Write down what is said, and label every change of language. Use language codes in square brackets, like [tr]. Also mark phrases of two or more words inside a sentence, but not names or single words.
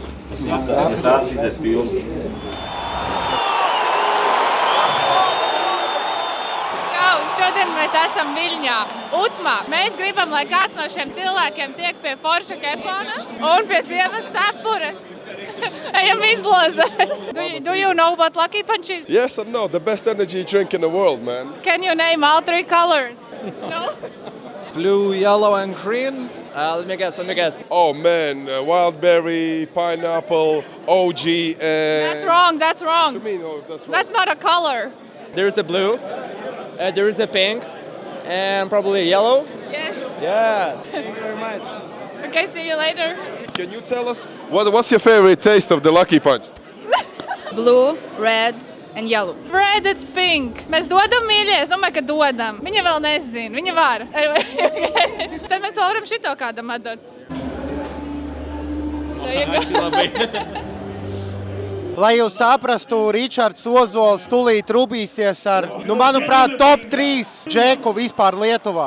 [lv] Tas ir tās iziet pilns. Šodien mēs esam Viļņā, Utmā. Mēs gribam, lai kāds no šiem cilvēkiem tiek pie forša kepona un pie sievas cepures. Ejam izlozēt. [en] Do you know what Lucky Punch is? Yes and no. The best energy drink in the world, man. Can you name all 3 colors? No? Blue, yellow and green. Let me guess. Oh man, wild berry, pineapple, OG and... That's wrong. What do you mean? Oh, that's wrong. That's not a color. There's a blue, there is a pink, and probably a yellow. Yes. Thank you very much. Okay, see you later. Can you tell us what's your favorite taste of the Lucky Punch? Blue, red, and yellow. Red, it's pink. [lv] Mēs dodam mīļie, es domāju, ka dodam. Viņa vēl nezina, viņa var. Tad mēs vēl varam šito kādam atdot. Lai jūs saprastu, Ričards Ozols tūlīt rubīsies ar, manuprāt, top 3 džeku vispār Lietuvā.